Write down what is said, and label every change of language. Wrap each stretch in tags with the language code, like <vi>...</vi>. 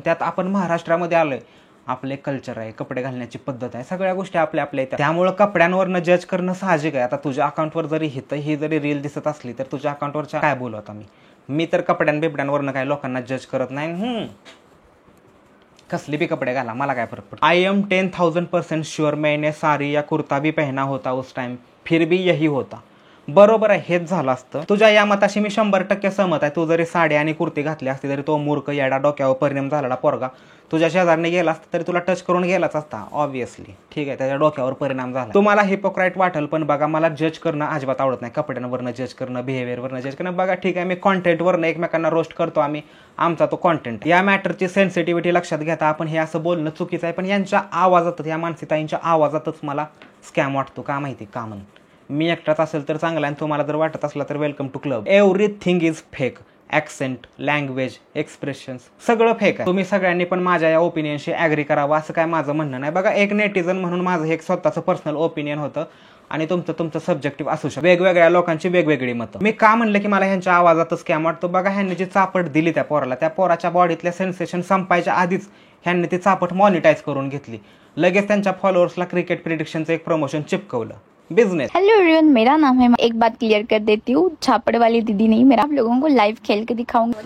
<mr>त्यात आपण महाराष्ट्रामध्ये आलोय. आपले कल्चर आहे, कपडे घालण्याची पद्धत आहे, सगळ्या गोष्टी आपल्या आपल्या येतात. त्यामुळे कपड्यांवरनं जज करणं साहजिक आहे. आता तुझ्या अकाउंटवर जरी ही जरी रील दिसत असली तर तुझ्या अकाउंटवरच्या काय बोलू आता मी तर बिबड्यांवरनं काय लोकांना जज करत नाही. कसली भी कपडे घाला, मला काय फरक पडतो.</mr> <en>I am 10,000% sure</en> <hi>मैंने साड़ी या कुर्ता भी पहना होता उस टाइम, फिर भी यही होता.</hi> <mr>बरोबर आहे, हेच झालं असतं. तुझ्या या मताशी मी 100% सहमत आहे. तू जरी साडी आणि कुर्ती घातली असती तरी तो मूर्ख येडा डोक्यावर परिणाम झालेला पोरगा तुझ्या शेजारने गेला असता तरी तुला टच करून गेलाच असता ऑब्व्हियसली. ठीक आहे. त्याच्या डोक्यावर परिणाम झाला. तुम्हाला हिपोक्राईट वाटेल पण बघा मला जज करणं अजिबात आवडत नाही. कपड्यांवरनं जज करणं, बिहेवियरवरनं जज करणं. बघा ठीक आहे मी कॉन्टेंटवरनं एकमेकांना रोस्ट करतो आम्ही, आमचा तो कॉन्टेंट. या मॅटरची सेन्सिटिव्हिटी लक्षात घेता आपण हे असं बोलणं चुकीचं आहे. पण यांच्या आवाजातच, या मानसिकताईंच्या आवाजातच मला स्कॅम वाटतो. का माहिती का म्हणून. मी एकटाच असेल तर चांगला आणि तुम्हाला जर वाटत असला तर</mr> <en>Welcome to club. Everything is fake.</en> <mr>Accent, language, expressions सगळं फेक आहे. तुम्ही सगळ्यांनी पण माझ्या या ओपिनियनशी ॲग्री करावं असं काय माझं म्हणणं नाही. बघा एक नेटिझन म्हणून माझं एक स्वतःचं पर्सनल ओपिनियन होतं आणि तुमचं सब्जेक्टिव्ह असू शकतं. वेगवेगळ्या लोकांची वेगवेगळी मतं. मी का म्हणलं की मला ह्यांच्या आवाजातच स्कॅम वाटतो. बघा ह्यांनी जी चापट दिली त्या पोराला, त्या पोराच्या बॉडीतल्या सेन्सेशन संपायच्या आधीच ह्यांनी ती चापट मॉनिटाईज करून घेतली. लगेच त्यांच्या फॉलोअर्सला क्रिकेट प्रिडिक्शनचं एक प्रमोशन चिपकवलं. बिजनेस.</mr> <hi>हेलो एवरीवन, मेरा नाम है। एक बात क्लियर कर देती हूँ, छापड़ वाली दीदी नहीं। मेरा आप लोगों को लाइव खेल के दिखाऊंगा।</hi>